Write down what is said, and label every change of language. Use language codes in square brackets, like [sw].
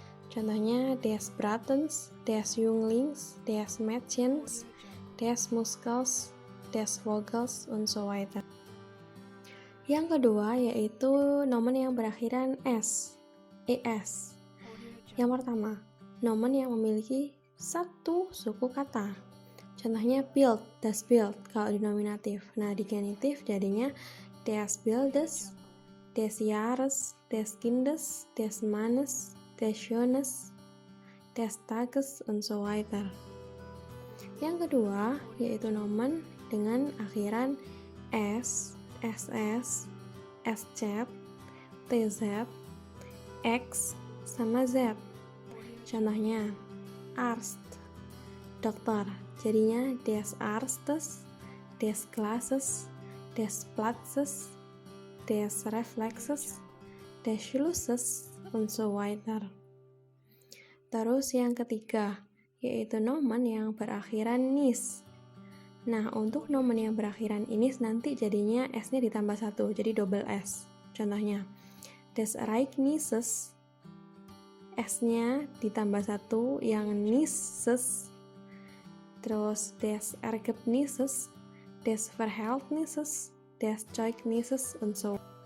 [de] Contohnya des Bratens, des Junglings, des Mädchens, des Muskels, des Vogels, und so weiter. [id] Yang kedua yaitu nomen yang berakhiran s, es. Yang pertama, nomen yang memiliki satu suku kata. Contohnya build, das Bild kalau di nominatif. Nah, di genitif jadinya [de] des Bildes, des Jahres, des Kindes, des Mannes, des Schönes, des Tages, und so weiter. [id] Yang kedua yaitu nomen dengan akhiran s, ss, sz, tz, x, sama z. [de] Contohnya Arzt, dokter, jadinya des Arztes, des Glases, des Platzes, des Reflexes, des Schlusses, und so weiter. [id] Terus yang ketiga yaitu nomen yang berakhiran nis. Nah, untuk nomen yang berakhiran inis nanti jadinya s-nya ditambah 1, jadi double s. [de] Contohnya des Ereignisses, [id] S-nya ditambah 1 yang [de] Nisses, terus des Ergebnisses, des Verhältnisses, des Zeugnisses, und so.